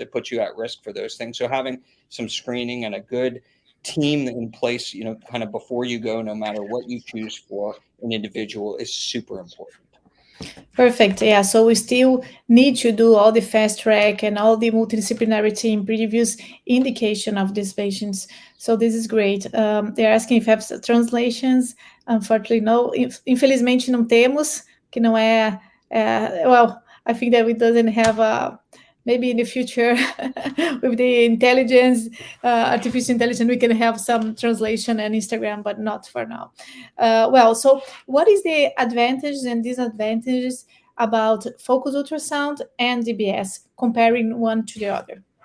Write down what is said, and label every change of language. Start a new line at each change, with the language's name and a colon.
English: It puts you at risk for those things. So having some screening and a good team in place, kind of before you go, no matter what you choose for an individual, is super important. Perfect. Yeah. So we still need to do all the fast track and all the multidisciplinary team previous indication of these patients. So this is great. They're asking if have translations. Unfortunately, no.
Portuguese: Infelizmente não temos, que não é.
English: Well, I think that we doesn't have maybe in the future with the intelligence, artificial intelligence, we can have some translation and Instagram, but not for now. So what is the advantages and disadvantages about focused ultrasound and DBS, comparing one to the other?